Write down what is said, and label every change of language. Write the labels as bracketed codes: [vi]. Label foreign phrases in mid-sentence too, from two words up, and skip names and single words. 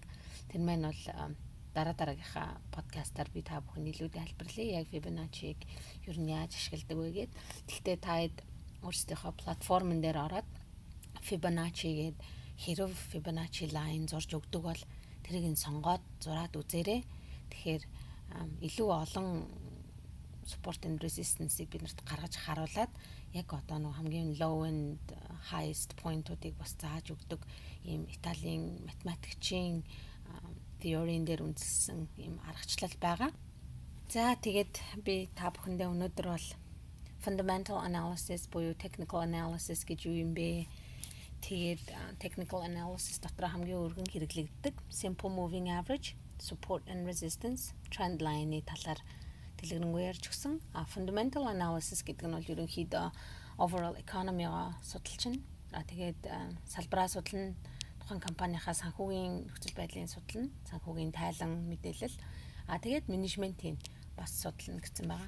[mn] Тэр маань бол дараагийнхаа подкастаар би та бүхэн илүү тайлбарлая. Яг Fibonacci-г ер нь яаж ашигладаг вэ гэд. Гэхдээ та өөрсдийнхөө платформн дээр ороод Fibonacci гээд хэрв [en] Fibonacci line [mn] зурж өгдөг бол тэрийг нь сонгоод зураад үзээрэй. Тэгэхээр илүү олон [en] support and resistance- [mn] ийг биднэрт гаргаж харуулад яг одоо нэг хамгийн [en] low and highest point- [mn] уудыг бас зааж өгдөг ийм Италийн математикчийн theory-н дээр үндэслэн ийм аргачлал байгаа. За тэгээд би та бүхэндээ өнөөдөр бол [en] fundamental analysis [mn] буюу [en] technical analysis [mn] гэж юу юм бэ? Тэгээд [en] technical analysis [mn] дотор хамгийн өргөн хэрэглэгддэг [en] simple moving average, support and resistance, trend line- [mn] ийн талаар дэлгэрэнгүй ярьж өгсөн. [en] Fundamental analysis [mn] гэдэг нь бол ерөнхийдөө [en] overall economy- [mn] го судалж байна. Тэгээд салбараа судлана, тухайн компанийнхаа санхүүгийн нөхцөл байдлыг судлана, санхүүгийн тайлан мэдээлэл. Тэгээд менежментийн бас судлана гэсэн байгаа.